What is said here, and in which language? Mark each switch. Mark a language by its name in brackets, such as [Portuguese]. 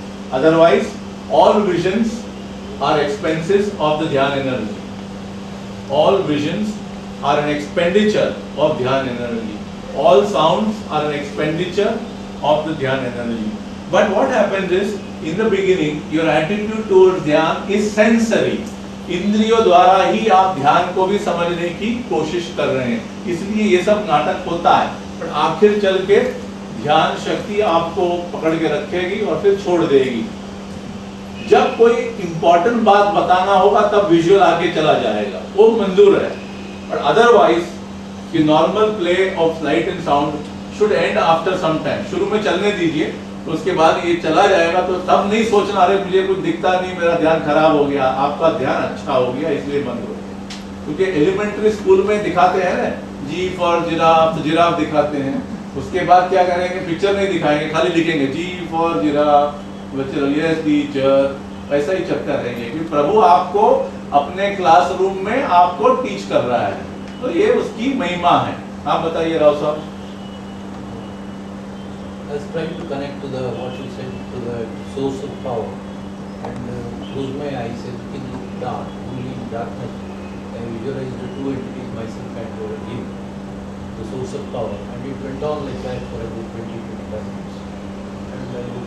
[English] Otherwise, all visions are expenses of the dhyan energy. All visions are an expenditure of dhyan energy. All sounds are an expenditure of the dhyan energy. But what happens is, in the beginning, your attitude towards dhyan is sensory. [Hindi] इंद्रियों द्वारा ही आप ध्यान को भी समझने की कोशिश कर रहे हैं, इसलिए ये सब नाटक होता है। पर आखिर चल के ध्यान शक्ति आपको पकड़ के रखेगी और फिर छोड़ देगी। जब कोई इंपॉर्टेंट बात बताना होगा तब विजुअल आके चला जाएगा, वो मंजूर है। [English] पर अदरवाइज कि normal play of light and sound should end after some time. [Hindi] शुरू में चलने दीजिए, तो उसके बाद ये चला जाएगा, तो तब नहीं सोचना अरे मुझे कुछ दिखता नहीं, मेरा ध्यान खराब हो गया। आपका ध्यान अच्छा हो गया इसलिए बंद हो गया। क्योंकि एलिमेंट्री स्कूल में दिखाते हैं ना, जी फॉर जिराफ, तो जिराफ दिखाते हैं, उसके बाद क्या करेंगे, पिक्चर नहीं दिखाएंगे, खाली लिखेंगे जी फॉर जिराफ, बच्चे यस टीचर, ऐसा ही चक्कर रहेंगे। क्योंकि प्रभु आपको अपने क्लासरूम में आपको टीच कर रहा है, तो ये उसकी महिमा है। आप बताइए राव साहब। [English] I was trying to connect to the what you said, to the source of power, and close my eyes and in dark, only in darkness, I visualized the two entities, myself and him, the source of power, and it went on like that for about 20-25 minutes. And I looked